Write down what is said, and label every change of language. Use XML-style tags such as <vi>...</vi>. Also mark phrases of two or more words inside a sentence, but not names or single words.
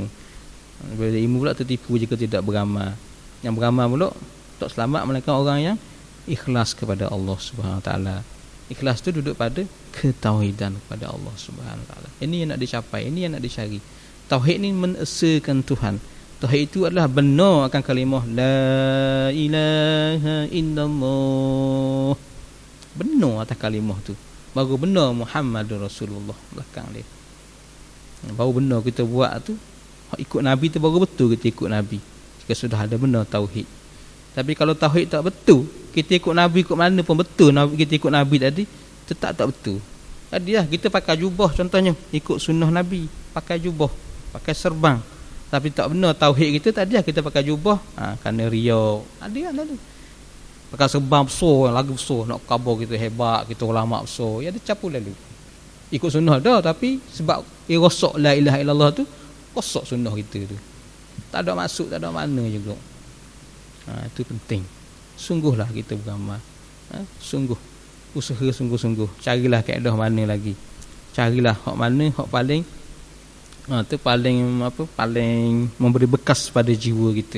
<ms>Bila ada ilmu pula tertipu jika tidak beramal. Yang beramal pula tak selamat melainkan orang yang ikhlas kepada Allah</ms> <ar>Subhanahu wa taala.</ar> <ms>Ikhlas tu duduk pada ketauhidan kepada Allah</ms> <ar>Subhanahu wa taala.</ar> <ms>Ini yang nak dicapai, ini yang nak dicari. Tauhid ni menesakan Tuhan. Tauhid itu adalah benar akan kalimah</ms> <ar>la ilaha illallah.</ar> <ms>Benar atas kalimah tu. Baru benar</ms> <ar>Muhammadur Rasulullah</ar> <ms>belakang dia. Baru benar kita buat tu, ikut Nabi tu baru betul kita ikut Nabi. Jika sudah ada benar tauhid. Tapi kalau tauhid tak betul, kita ikut Nabi ikut mana pun betul, kita ikut Nabi tadi tetap tak betul. Tadilah kita pakai jubah contohnya, ikut sunnah Nabi, pakai jubah, pakai serban. Tapi tak benar tauhid kita, tak ada kita pakai jubah kerana riya. Ada kan tu. Pakai serban besar, lagu besar, nak khabar kita hebat, kita ulama besar. Ya dia capu lalu. Ikut sunnah dah, tapi sebab rosak</ms> <ar>la ilaha illallah</ar> <ms>tu, rosak sunnah kita tu. Tak ada maksud, tak ada makna juga. Itu penting. Sungguhlah kita beramal. Sungguh. Usaha sungguh-sungguh. Carilah kaedah mana lagi. Carilah hak mana, hak paling tu paling memberi bekas pada jiwa kita.</ms>